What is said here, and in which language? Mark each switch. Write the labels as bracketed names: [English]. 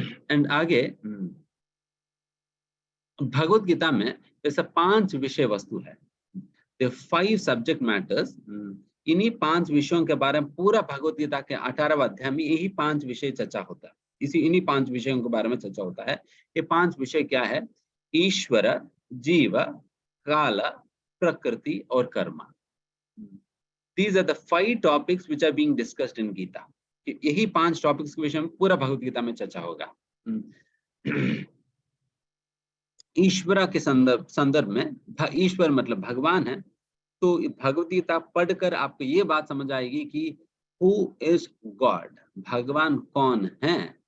[Hindi] And आगे भगवत गीता में ऐसा 5 विषय वस्तु है, 5 सब्जेक्ट मैटर्स। इन्हीं 5 विषयों के बारे में पूरा भगवत गीता के 18वां अध्याय में यही 5 विषय चर्चा होता है। इन्हीं 5 विषयों के बारे में चर्चा होता है। ये 5 विषय क्या है? ईश्वर, जीव, काल, प्रकृति और कर्म। [English] These are the 5 topics which are being discussed in Gita. [Hindi] यही 5 टॉपिक्स के विषय में पूरा भगवत गीता में चर्चा होगा। ईश्वर के संदर्भ में, ईश्वर मतलब भगवान है। तो भगवत गीता पढ़कर आपको ये बात समझ आएगी कि [English] who is god, [Hindi] भगवान कौन है।